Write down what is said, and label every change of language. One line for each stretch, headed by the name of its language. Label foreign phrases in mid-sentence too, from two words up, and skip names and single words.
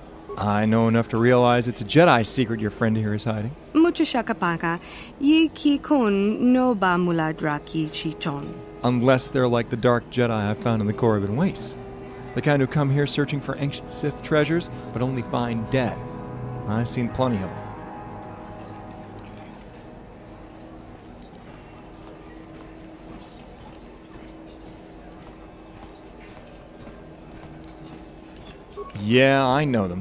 English: I know enough to realize it's a Jedi secret your friend here is hiding. Mucho shakapaka, yi ki kun no ba mula draki chichon. Unless they're like the dark Jedi I found in the Korriban Wastes. The kind who come here searching for ancient Sith treasures, but only find death. I've seen plenty of them. Yeah, I know them.